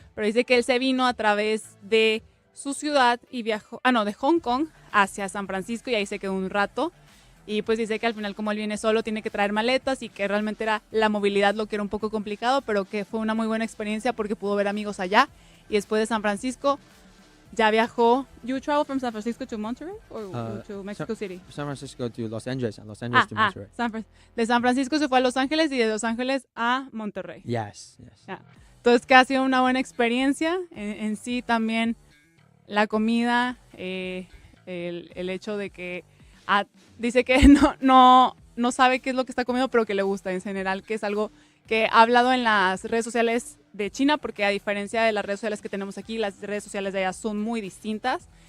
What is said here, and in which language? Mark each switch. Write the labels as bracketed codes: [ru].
[es] Pero dice que él se vino a través de su ciudad y viajó, de Hong Kong hacia San Francisco y ahí se quedó un rato. Y pues dice que al final, como él viene solo, tiene que traer maletas y que realmente era la movilidad lo que era un poco complicado, pero que fue una muy buena experiencia porque pudo ver amigos allá. Y después de San Francisco ya viajó. [en] You travel from San Francisco to Monterrey or to Mexico City? San Francisco to Los Angeles and Los Angeles to Monterrey. [es] De San Francisco se fue a Los Ángeles y de Los Ángeles a Monterrey. [en] Yes. Yeah. [es] Entonces que ha sido una buena experiencia. En sí también la comida, el hecho de que dice que no sabe qué es lo que está comiendo, pero que le gusta en general, que es algo que ha hablado en las redes sociales de China, porque a diferencia de las redes sociales que tenemos aquí, las redes sociales de allá son muy distintas.